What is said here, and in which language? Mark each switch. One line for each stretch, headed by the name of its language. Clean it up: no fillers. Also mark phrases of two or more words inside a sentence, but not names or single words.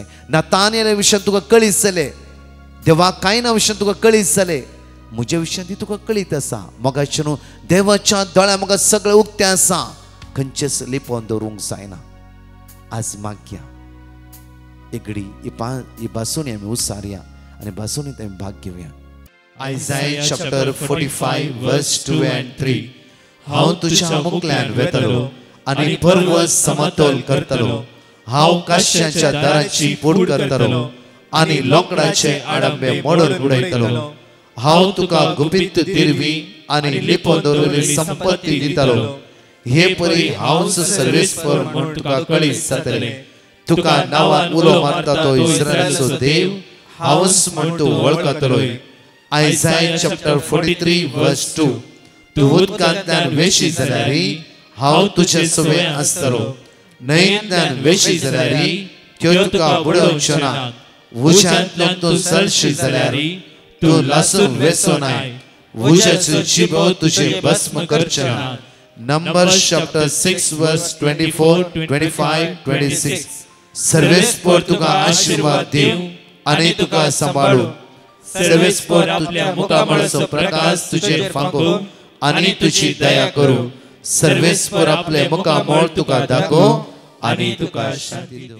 Konkani: नातानियेला विशयान तुका कळीत जालें, देवा कांय ना विशयान तुका कळीत जालें, म्हज्या विशयान ती तुका कळीत आसा. मोगाचें न्हू, देवाच्या दोळ्यां म्हाका सगळें उक्तें आसा, खंयचेच लिपोवन दवरूंक जायना. आज मागया एक घडी ही बासुणी आमी उसारया आनी बासुणींत आमी भाग घेवया.
English: Isaiah chapter 45 verse 2 and 3.
Konkani: हांव तुज्या मुखल्यान वेतलो आनी पर्वत समतोल करतलो. हांव काश्याच्या दाराची पूड करतलो आनी लोकडाचे आडंबे मोडून उडयतलो. हांव तुका गुपित दिरवी आनी लिपोवन दवरिल्ली संपत्ती दितलो. हे परी हांवच सर्वेस्पर म्हूण तुका कळीत जातलें. तुका नांवान उलो मारता तो इस्रायलाचो देव हांवच म्हूण तूं वळखतलोय.
English: Isaiah chapter 43 verse 2.
Konkani: तूं उदकांतल्यान वेशी जाल्यारी हांव तुजे सुवे आसतलो. न्हंयेंतल्यान वेशी जाल्यारी त्यो तुका बुडोवच्यो ना. उज्यांतल्यान तूं चलशी जाल्यारी तूं लासून वेचो नाय. उज्याचो जिबो तुजे भस्म करचे ना.
English: Numbers chapter 6 verse 24, 25, 26.
Konkani: सर्वेस्पर तुका आशीर्वाद दिव आनी तुका सांबाळू. सर्वेस्पर आपल्या मुखामळाचो प्रकाश तुजेर फांको आनी तुजी दया करूं. सर्वेस्पर आपले मुखामळ तुका दाखोव आनी तुका शांती दिवं.